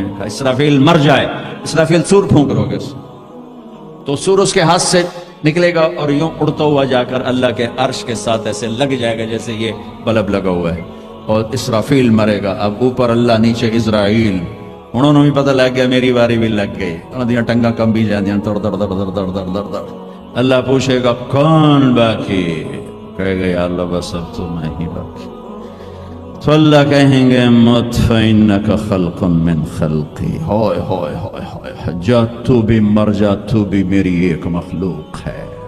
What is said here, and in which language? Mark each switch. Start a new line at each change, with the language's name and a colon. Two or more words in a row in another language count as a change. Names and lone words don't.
Urdu: اسرافیل مر جائے, اسرافیل سور پھونک رہو گے تو سور اس کے ہاتھ سے نکلے گا اور یوں اڑتا ہوا جا کر اللہ کے عرش کے ساتھ ایسے لگ جائے گا جیسے یہ بلب لگا ہوا ہے, اور اسرافیل مرے گا. اب اوپر اللہ, نیچے اسرائیل, انہوں بھی پتہ لگ گیا میری باری بھی لگ گئی،
Punjabi: انہوں دیاں ٹنگاں کمبی جاندیاں در در در در در در در در۔
Urdu: اللہ پوچھے گا کون باقی؟ کہے گا یا اللہ بس اب تو میں ہی باقی۔ تو اللہ کہیں گے
Arabic: مت فإنک خلق من خلقی،
Urdu: ہائے ہائے ہائے ہائے، جا تو بھی مر جا، تو بھی میری ایک مخلوق ہے۔